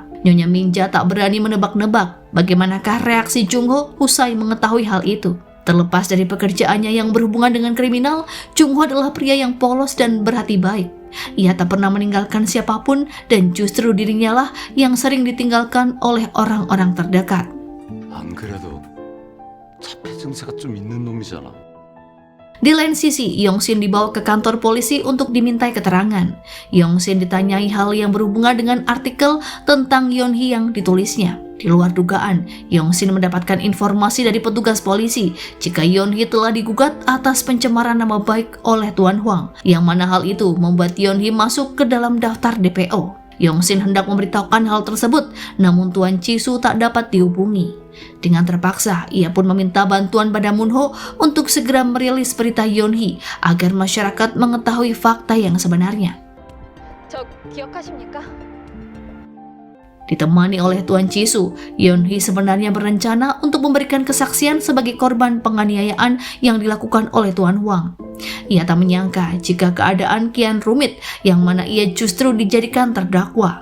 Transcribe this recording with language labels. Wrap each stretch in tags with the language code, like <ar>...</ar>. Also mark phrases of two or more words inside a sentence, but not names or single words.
<id>Nyonya Minja tak berani menebak-nebak bagaimanakah reaksi Chung Ho usai mengetahui hal itu. Terlepas dari pekerjaannya yang berhubungan dengan kriminal, Chung Ho adalah pria yang polos dan berhati baik. Ia tak pernah meninggalkan siapapun dan justru dirinya lah yang sering ditinggalkan oleh orang-orang terdekat.</id> <ko>안 그래도 자폐 증세가 좀 있는 놈이잖아.</ko> <id>Di lain sisi, Yong-sin dibawa ke kantor polisi untuk dimintai keterangan. Yong-sin ditanyai hal yang berhubungan dengan artikel tentang Yeon-hee yang ditulisnya. Di luar dugaan, Yong-sin mendapatkan informasi dari petugas polisi jika Yeon-hee telah digugat atas pencemaran nama baik oleh Tuan Huang, yang mana hal itu membuat Yeon-hee masuk ke dalam daftar DPO. Yong-sin hendak memberitahukan hal tersebut, namun Tuan Chi-soo tak dapat dihubungi. Dengan terpaksa, ia pun meminta bantuan pada Moon-ho untuk segera merilis berita Yeon-hee agar masyarakat mengetahui fakta yang sebenarnya.</id> <ko>저 기억하십니까?</ko> <id>Ditemani oleh Tuan Chi-soo, Yeon-hee sebenarnya berencana untuk memberikan kesaksian sebagai korban penganiayaan yang dilakukan oleh Tuan Huang. Ia tak menyangka jika keadaan kian rumit, yang mana ia justru dijadikan terdakwa.</id>